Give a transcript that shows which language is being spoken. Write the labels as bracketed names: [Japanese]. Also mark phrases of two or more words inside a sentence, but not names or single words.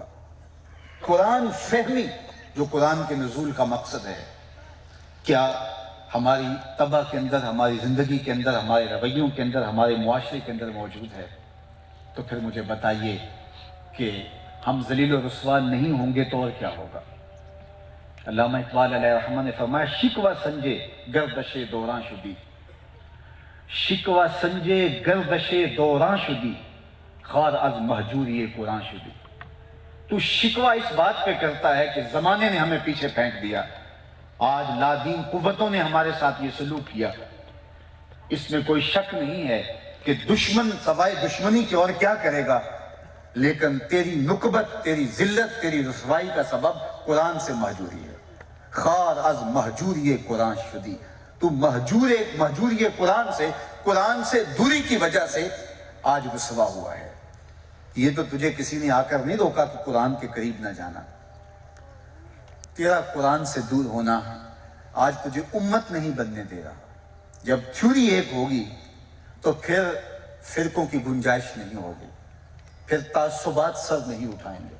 [Urdu] قرآن فہمی، جو قرآن کے نزول کا مقصد ہے، کیا ہماری طبع کے اندر، ہماری زندگی کے اندر، ہمارے رویوں کے اندر، ہمارے معاشرے کے اندر موجود ہے؟ تو پھر مجھے بتائیے کہ ہم ذلیل و رسوا نہیں ہوں گے تو اور کیا ہوگا؟ علامہ اقبال علیہ الرحمہ نے فرمایا، [Persian] شکوہ سنجے گردش دوراں شدی، شکوہ سنجے گردش دوراں شدی، خار از مہجوری قرآن شدی۔ [Urdu] تو شکوہ اس بات پہ کرتا ہے کہ زمانے نے ہمیں پیچھے پھینک دیا، آج لادین قوتوں نے ہمارے ساتھ یہ سلوک کیا۔ اس میں کوئی شک نہیں ہے کہ دشمن سوائے دشمنی کے اور کیا کرے گا، لیکن تیری نکبت، تیری ذلت، تیری رسوائی کا سبب قرآن سے مہجوری ہے۔ [Persian] خار از مہجوری قرآن شدی، [Urdu] تو مہجوری قرآن سے دوری کی وجہ سے آج رسوا ہوا ہے۔ یہ تو تجھے کسی نے آ کر نہیں روکا کہ قرآن کے قریب نہ جانا، تیرا قرآن سے دور ہونا آج تجھے امت نہیں بننے دے رہا۔ جب تھیوری ایک ہوگی تو پھر فرقوں کی گنجائش نہیں ہوگی، پھر تعصبات سر نہیں اٹھائیں گے۔